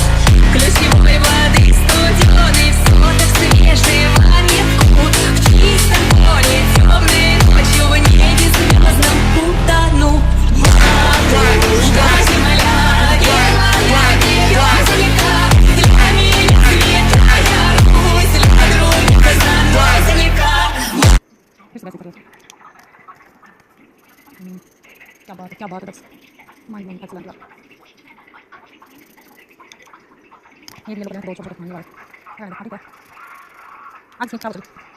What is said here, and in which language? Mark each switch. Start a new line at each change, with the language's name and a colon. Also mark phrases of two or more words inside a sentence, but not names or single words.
Russian: Ключевой воды студеной, в сотах свежего метку, в чистом поле темной ночью, в небе звездном утону. Матушка земля, белая березонька, для меня святая Русь, для других занозника.
Hindi: क्या बात है माइंड में अच्छा लगा ये भी लोग बहुत छोटे खाने वाले है ठीक है आज क्या बता